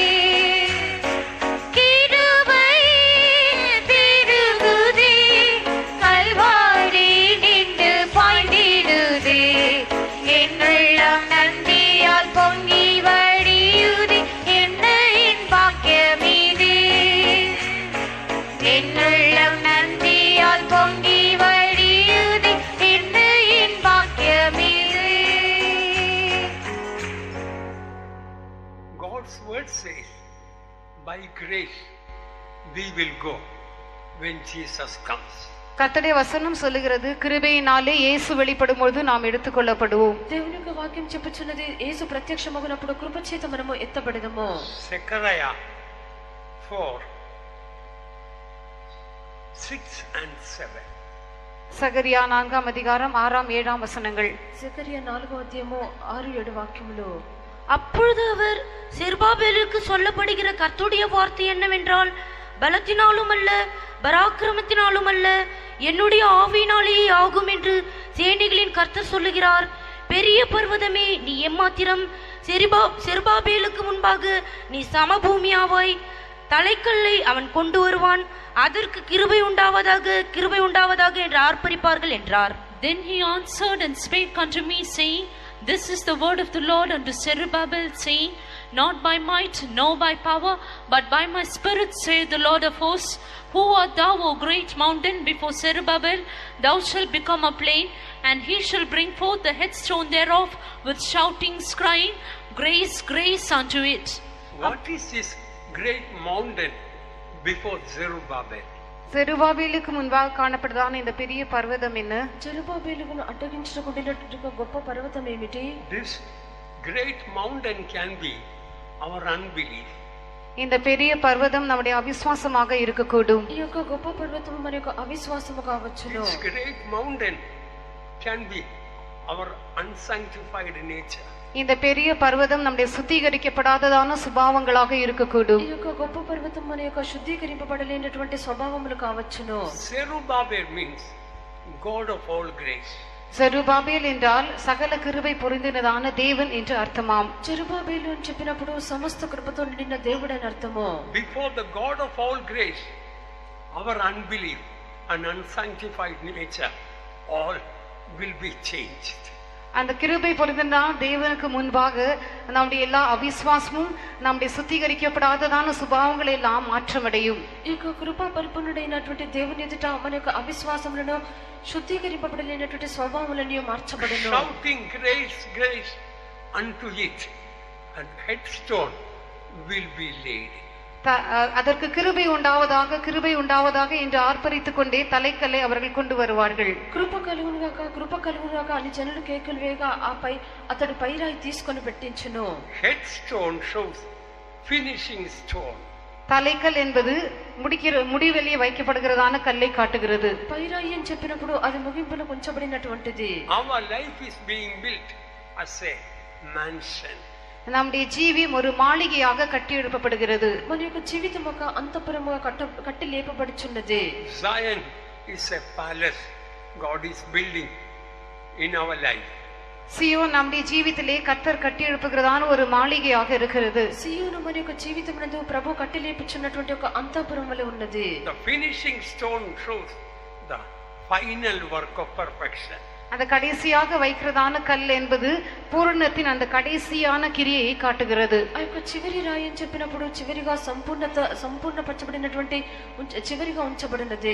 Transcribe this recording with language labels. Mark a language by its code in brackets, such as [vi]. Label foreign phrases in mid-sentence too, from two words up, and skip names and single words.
[ta] கிருபை பெருகுதே கல்வாரி நின்று பாய்ந்திடுதே என்னுள்ளம் நன்றியால் பொங்கி வழியுதே என்ன என் பாக்கியமீதே என்னுள்ளம் நன்றியால் பொங்கி வழியுதே என்ன என் பாக்கியமீதே. [en] God's word says, by grace we will go when Jesus comes. [ta] கர்த்தருடைய வசனம் சொல்லுகிறது கிருபையினாலே இயேசு வெளிப்படும் பொழுது நாம் எடுத்துக்கொள்ளப்படுவோம். [te] దేవుని యొక్క వాక్యం చెప్పుచున్నది యేసు ప్రత్యక్షమగునప్పుడు కృప చేత మనము ఎత్తబడదము. [en] Zechariah 4, 6 and 7. [ta] சகரியா 4ஆம் அதிகாரம் 6ஆம் 7ஆம் வசனங்கள். [te] జకరియా 4వ అధ్యాయము 6-7 వాక్యములు. [ta] அப்பொழுது அவர் செருபாபேலுக்கு சொல்லப்படுகிற கர்த்தருடைய வார்த்தை என்னவென்றால், பலத்தினாலும் அல்ல பராக்கிரமத்தினாலும் அல்ல என்னுடைய ஆவியினாலேயே ஆகும் என்று சேனைகளின் கர்த்தர் சொல்லுகிறார். பெரிய பர்வதமே நீ எம்மாத்திரம், செருபாபேலுக்கு முன்பாக நீ சமபூமியாவாய். தலைக்கல்லை அவன் கொண்டு வருவான், அதற்கு கிருபை உண்டாவதாக என்று ஆர்ப்பரிப்பார்கள் என்றார். [en] Then he answered and spake unto me, saying, This is the word of the Lord unto Zerubbabel, saying, Not by might, nor by power, but by my spirit, saith the Lord of hosts. Who art thou, O great mountain? Before Zerubbabel thou shalt become a plain, and he shall bring forth the headstone thereof with shoutings, crying, Grace, grace unto it. What is this great mountain before Zerubbabel? [ta] செருபாபேலுக்கு முன்பாக காணப்படுதான இந்த பெரிய பர்வதம் என்ன? [te] జెరుబాబేలును అడ్డగించుకుంటున్నటువంటి గొప్ప పర్వతం ఏమిటి? [en] This great mountain can be our unbelief. [ta] இந்த பெரிய பர்வதம் நம்முடைய அவிசுவாசமாக இருக்கக்கூடும். [te] ఈ యొక్క గొప్ప పర్వతం మన యొక్క అవిశ్వాసము కావచ్చును. [en] This great mountain can be our unsanctified nature. [ta] இந்த பெரிய பர்வதம் நம்முடைய சுத்திகரிக்கப்படாததான சுபாவங்களாக இருக்கக்கூடும். [te] ఈ యొక్క గొప్ప పర్వతం మన యొక్క శుద్ధీకరింపబడలేనటువంటి స్వభావములు కావచ్చును. [en] Zerubbabel means God of all grace. [ta] செருபாபேல் என்றால் சகல கிருபை பொருந்தினதான தேவன் என்று அர்த்தமாம். [te] జెరుబాబేలు అని చెప్పినప్పుడు సమస్త కృపతో నిండిన దేవుడు అని అర్థము. [en] Before the God of all grace, our unbelief and unsanctified nature all will be changed. [ta] அந்த கிருபை பொருந்தினதான தேவனுக்கு முன்பாக நம்முடைய எல்லா அவிசுவாசமும் நம்முடைய சுத்திகரிக்கப்படாததான சுபாவங்கள் எல்லாம் மாற்றமடையும். [te] ఈ యొక్క కృపా పరిపూర్ణుడైనటువంటి దేవుని ఎదుట మన యొక్క అవిశ్వాసములను శుద్ధీకరింపబడలేనటువంటి స్వభావములను మార్చబడును. [en] Shouting grace, grace unto it, and headstone will be laid. [ta] அதற்கு கிருபை உண்டாவதாக என்று ஆர்ப்பரித்துக் கொண்டே தலைக்கல்லை அவர்கள் கொண்டு வருவார்கள். [te] కృప కలుగునుగాక అని జనులు కేకలు వేయగా ఆపై అతడు పైరాయి తీసుకొని పెట్టించును. [en] Headstone shows finishing stone. [ta] தலைக்கல் என்பது முடிவெளியே வைக்கப்படுகிறதான கல்லை காட்டுகிறது. [te] పైరాయి అని చెప్పినప్పుడు అది ముగింపులో ఉంచబడినటువంటిది. [en] Our life is being built as a mansion. [ta] நம்முடைய ஜீவியம் ஒரு மாளிகையாக கட்டி எழுப்பப்படுகிறது. [te] మన యొక్క జీవితం ఒక అంతఃపురముగా కట్టి లేపబడుచున్నది. [en] Zion is a palace God is building in our life. [ta] సియోన్ நம்முடைய [te] జీవితంలో కర్తర్ కట్టి [ta] எழுப்புகிறதான ஒரு మాళిగயாக இருக்கிறது. [te] సియోను మన యొక్క జీవితమునందు ప్రభు కట్టి లేపుచున్నటువంటి ఒక అంతఃపురం వలె ఉన్నది. [en] The finishing stone shows the final work of perfection. [ta] அந்த கடைசியாக வைக்கிறதான கல் என்பது பூரணத்தின் அந்த கடைசியான கிரியையை காட்டுகிறது. [te] ఆ యొక్క చివరి రాయి అని చెప్పినప్పుడు చివరిగా సంపూర్ణపరచబడినటువంటి చివరిగా ఉంచబడినది.